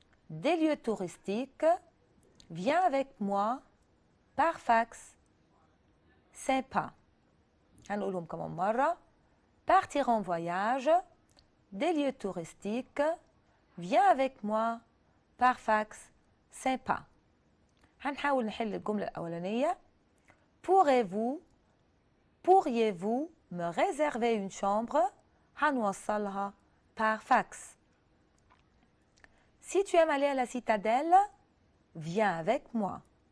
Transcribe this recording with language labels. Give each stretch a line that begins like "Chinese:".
French: Des lieux touristiques. Viens avec moi. Par fax. Sympa.
Arabic: هنقولهم كمان مرة.
French: Partir en voyage. Des lieux touristiques. Viens avec moi. Par fax. Sympa.
Arabic: هنحاول نحل الجملة الأولانية.
French: Pourriez-vous me réserver une chambre?
Arabic: هنوصلها
French: par fax. Si tu aimes aller à la citadelle, viens avec moi.